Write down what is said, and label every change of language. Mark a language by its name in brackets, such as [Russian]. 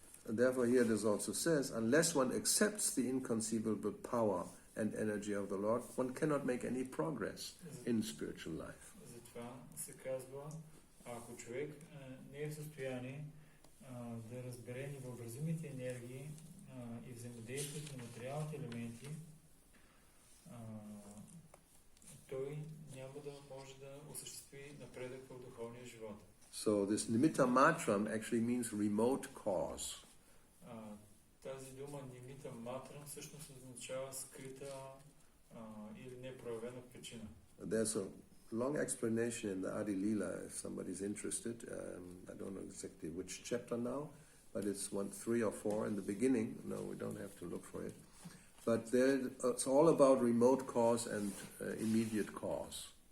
[English] And therefore here this also says, unless one accepts the inconceivable power and energy of the Lord, one cannot make any progress in spiritual life. [Bulgarian] Затова се казва, ако човек не е в състояние да разбере невъобразимите енергии и взаимодействието на материалните елементи, той няма да може да осъществи напредък в духовния живот. [English] So this nimitta matram actually means remote cause. [Bulgarian] Тази дума нимита матрам всъщност означава скрита или непроявена причина. [English] There's a long explanation in the Adi Leela if somebody's interested. I don't know exactly which chapter now, but it's 3 or 4 in the beginning. No, we don't have to look for it. But there, it's all about remote cause and immediate cause.